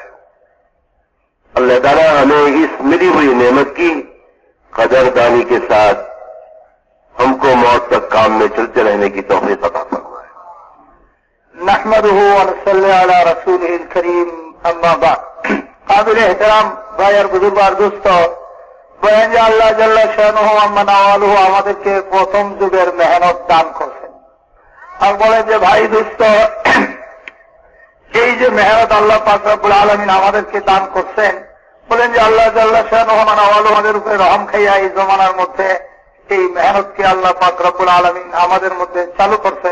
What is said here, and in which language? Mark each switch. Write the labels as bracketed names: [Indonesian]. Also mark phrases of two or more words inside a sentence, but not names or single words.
[Urdu] اللہ تعالیٰ ہمیں اس ملی ہوئی نعمت کی قدردانی کے ساتھ ہم کو موت تک کام میں چلتے رہنے کی توفیق عطا فرمائے. [Arabic] نحمدہ ونصلی علی رسولہ الکریم، اما بعد. [Urdu] قابل احترام [Bangla] ভাই আর বুজুর্গার দোস্ত, বলেন যে [Arabic] الله جل شانه عم نواله [Bangla] আমাদেরকে প্রথম যুগের মেহনত দান করছেন। আর বলেন যে ভাই দোস্ত, এই যে মেহনত আল্লাহ পাক [Arabic] رب العالمين [Bangla] আমাদেরকে দান করছেন, বলেন যে [Arabic] الله جل شانه عم نواله [Bangla] আমাদের উপরে রহম খাইয়া এই জমানার মধ্যে এই মেহনতকে আল্লাহ পাক [Arabic] رب العالمين [Bangla] আমাদের মধ্যে চালু করছেন।